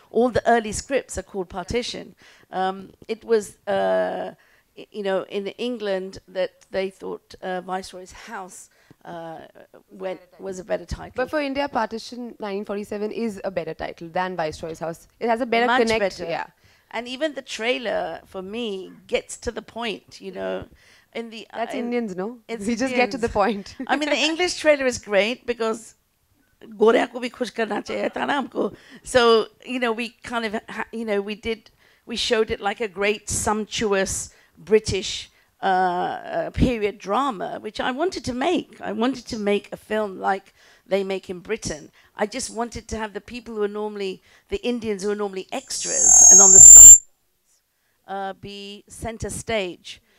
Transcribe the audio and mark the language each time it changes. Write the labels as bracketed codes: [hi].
[en] All the early scripts are called Partition. It was in England that they thought Viceroy's house was a better title. But for India, Partition 1947 is a better title than Viceroy's House. It has a better Much connect. better. Yeah. And even the trailer, for me, gets to the point, That's Indians, no? It's We just get to the point. I mean, the English trailer is great because [hi] गोरिया को भी खुश करना चाहिए था ना हमको. [en] So, we kind of, we showed it like a great, sumptuous British period drama, which I wanted to make. I wanted to make a film like they make in Britain. I just wanted to have the people who are normally, the Indians who are normally extras and on the side be center stage.